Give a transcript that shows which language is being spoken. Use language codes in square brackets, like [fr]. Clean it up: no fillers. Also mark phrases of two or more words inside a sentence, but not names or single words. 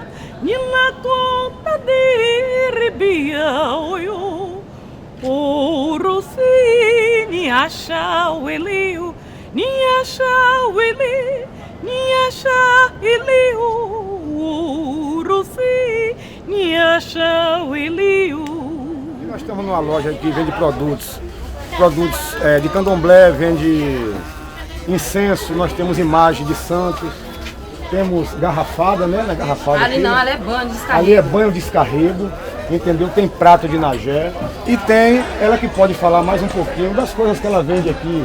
[pt] Nilakota de ribia, oio, orosini achau eleu, niachau eleu. Niacha Eliu, Rusi, Niacha Eliu. Nós estamos numa loja que vende produtos de candomblé, vende incenso, nós temos imagem de santos, temos garrafada, né? Na garrafada ali aqui. não, ali é banho de descarrego. Ali é banho de descarrego, entendeu? Tem prato de Nagé e tem ela que pode falar mais um pouquinho das coisas que ela vende aqui.